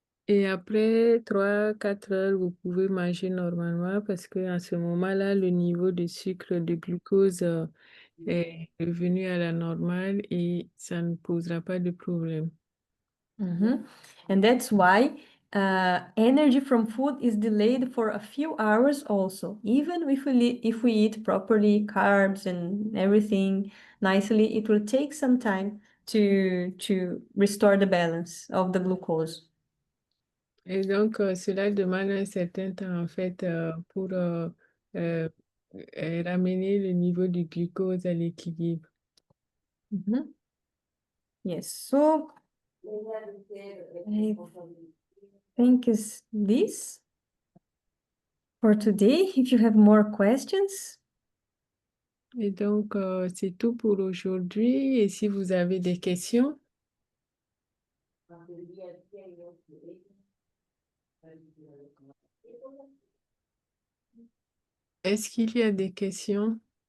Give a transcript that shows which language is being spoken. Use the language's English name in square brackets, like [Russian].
[French] Et après 3-4 heures, vous pouvez manger normalement parce qu'à ce moment-là, le niveau de sucre, de glucose est revenu à la normale et ça ne posera pas de problème. [English] And that's why energy from food is delayed for a few hours also. Even if we eat properly, carbs and everything nicely, it will take some time to restore the balance of the glucose. [French] Et donc, cela demande un certain temps, en fait, pour ramener le niveau du glucose à l'équilibre. [English] Yes, so I think is this for today. If you have more questions. [French] Et donc, c'est tout pour aujourd'hui. Et si vous avez des questions, Est-ce qu'il y a des questions?